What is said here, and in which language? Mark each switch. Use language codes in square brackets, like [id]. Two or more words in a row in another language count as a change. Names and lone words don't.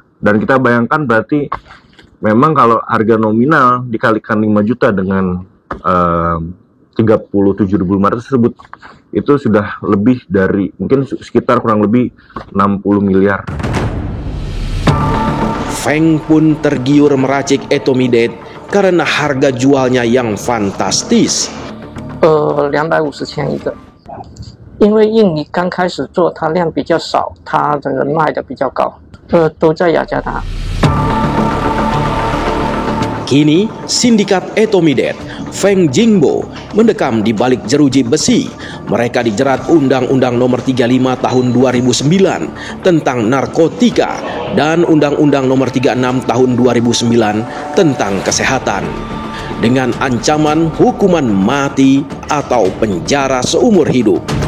[id] Dan kita bayangkan berarti memang kalau harga nominal dikalikan 5 juta dengan 37.500 tersebut, itu sudah lebih dari, mungkin sekitar kurang lebih 60 miliar. Feng pun tergiur meracik etomidet karena harga jualnya yang fantastis. [zh] 250 千一个。因为印尼刚开始做，它量比较少，它整个卖的比较高，都在雅加达。 [id] Kini, sindikat etomidet Feng Jingbo mendekam di balik jeruji besi. Mereka dijerat Undang-Undang Nomor 35 Tahun 2009 tentang narkotika dan Undang-Undang Nomor 36 Tahun 2009 tentang kesehatan, dengan ancaman hukuman mati atau penjara seumur hidup.